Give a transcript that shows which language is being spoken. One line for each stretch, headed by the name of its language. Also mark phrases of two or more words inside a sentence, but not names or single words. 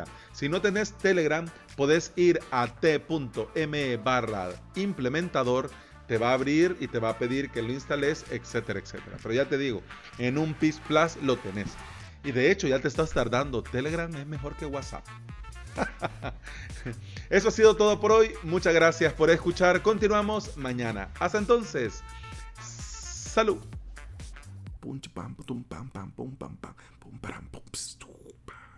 Spanish: Si no tenés Telegram, podés ir a t.me/implementador, te va a abrir y te va a pedir que lo instales, etcétera, etcétera. Pero ya te digo, en un PIS Plus lo tenés. Y de hecho ya te estás tardando, Telegram es mejor que WhatsApp. Eso ha sido todo por hoy, muchas gracias por escuchar, continuamos mañana. Hasta entonces, salud. Pum pam pum pam pam pum pam pam pum pam pum.